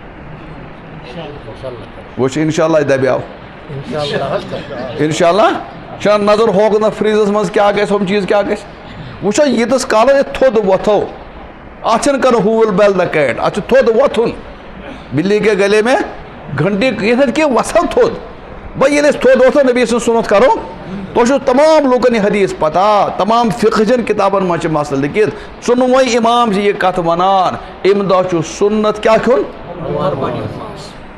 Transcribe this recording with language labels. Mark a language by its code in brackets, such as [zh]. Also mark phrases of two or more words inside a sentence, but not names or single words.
[ks] وٕچھ انشاء اللہ دبیو انشاء اللہ چھا نظر ہوک نہ فریزس منٛز کیٛاہ گژھِ ہُم چیٖز کیٛاہ گژھِ وٕچھو ییٖتِس کالس یہِ تھوٚد وۄتھو اتھ چھِنہٕ کرُن ہوٗل [en] bell the cat [ks] اتھ چھُ تھوٚد وۄتھُن [ur] بِلی کے گلے میں گھنٹی [ks] یِتھٕے کہِ وَسو تھوٚد بھائی ییٚلہِ أسۍ تھوٚد وۄتھو نبی سٕنٛز سُنت کرو تۄہہِ چھُو تمام لُکن یہِ حدیٖث پتہ تمام فِقہٕچن کِتابن منٛز چھِ مسلہٕ لیکھِتھ ژۄنوَے اِمام چھِ یہِ کتھ ونان اَمہِ دۄہ چھُ سُنت کیٛاہ کھیوٚن